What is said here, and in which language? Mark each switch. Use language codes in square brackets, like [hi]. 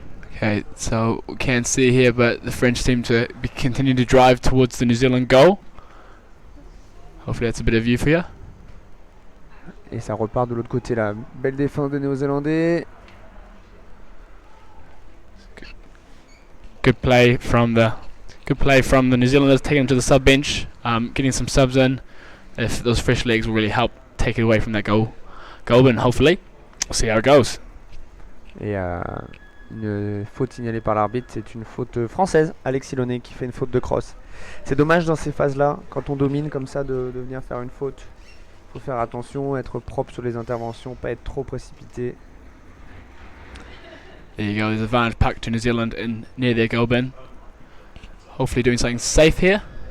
[en] Okay, so we can't see here, but the French seem to continue to drive towards the New Zealand goal. Hopefully that's a bit of view for you. [fr] Et ça repart de l'autre côté là. Belle défense des Néo-Zélandais. [en] Good play from the New Zealanders, taking them to the sub bench, getting some subs in. If those fresh legs will really help take it away from that goal bin, hopefully. We'll see how it goes. [fr] Et une faute signalée par l'arbitre, c'est une faute française. Alexis Launay qui fait une faute de cross. C'est dommage dans ces phases-là, quand on domine comme ça, de venir faire une faute. Il faut faire attention, être propre sur les interventions, pas être trop précipité. [en] There you go, there's advantage puck to New Zealand in near their goal bin. Hopefully doing something safe here.